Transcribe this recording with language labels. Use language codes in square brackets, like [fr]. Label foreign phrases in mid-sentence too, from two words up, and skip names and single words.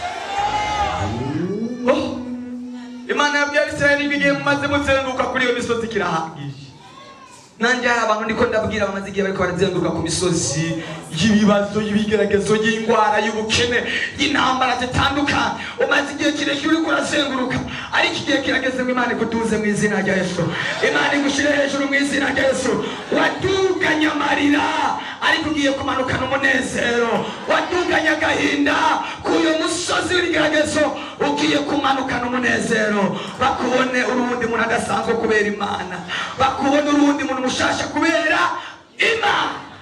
[rn] Imana yabwiye Abisirayeli bigiye mumaze muzenguruka kuri iyo misozi kirahagije nanjye hari abantu ndiko ndabwira bamaze igihe bariko barazenguruka ku misozi y'ibibazo y'ibigeragezo y'indwara y'ubukene y'intambara zitandukanye umaze igihe kirekire uriko urazenguruka ariko igihe kirageze ngo Imana ikuduze mu izina rya Yesu Imana igushire hejuru mu izina rya Yesu waduganye amarira ariko ugiye kumanukana umunezero waduganye agahinda k'uyu musozi w'ibigeragezo ugiye kumanukana umunezero bakubone urundi muntu adasanzwe kubera Imana bakubone urundi muntu mushasha kubera Imana